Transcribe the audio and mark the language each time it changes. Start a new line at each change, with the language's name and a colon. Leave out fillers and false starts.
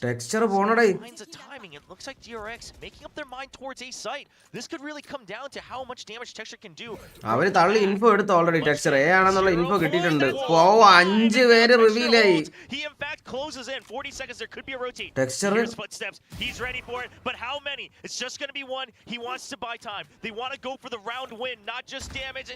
Malayalam: Texture പോണടേ.
English: Finds a timing. It looks like DRX making up their mind towards A site. This could really come down to how much damage Texture can do.
Malayalam: അവര് തള്ളി info എടുത്തു already texture A ആണെന്നുള്ള info കിട്ടിയിട്ടുണ്ട് ഓ 5 പേര് reveal ആയി
English: He in fact closes in 40 seconds. There could be a rotate. Texture footsteps. He's ready for it. But how many? It's just going to be one. He wants to buy time. They want to go for the round win, not just damage.